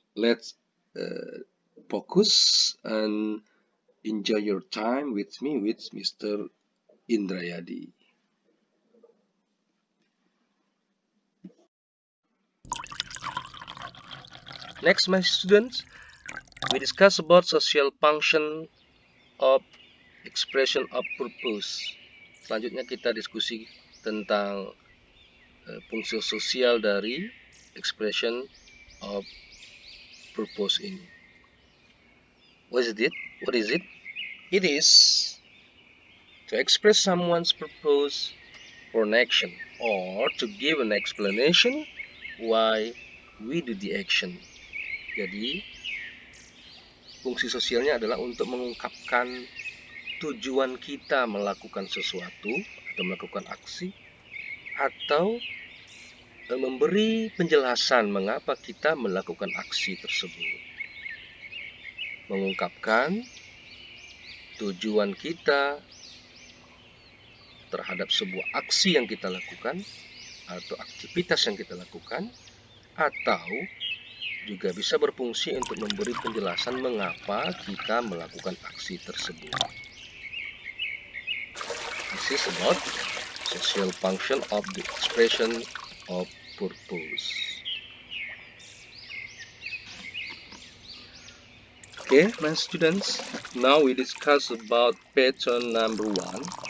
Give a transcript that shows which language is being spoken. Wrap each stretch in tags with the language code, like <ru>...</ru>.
<en>Let's focus and enjoy your time with me, with Mr. Indrayadi. Next, my students, we discuss about social function of expression of purpose.</en> <id>Selanjutnya kita diskusi tentang fungsi sosial dari</id> <en>expression of purpose</en> <id>ini.</id> <en>What is it? What is it? It is to express someone's purpose for an action or to give an explanation why we do the action.</en> <id>Jadi, fungsi sosialnya adalah untuk mengungkapkan tujuan kita melakukan sesuatu atau melakukan aksi, atau memberi penjelasan mengapa kita melakukan aksi tersebut. Mengungkapkan tujuan kita terhadap sebuah aksi yang kita lakukan atau aktivitas yang kita lakukan, atau juga bisa berfungsi untuk memberi penjelasan mengapa kita melakukan aksi tersebut.</id> <en>This is about social function of the expression of purpose. Okay, my students, now we discuss about pattern number 1.</en>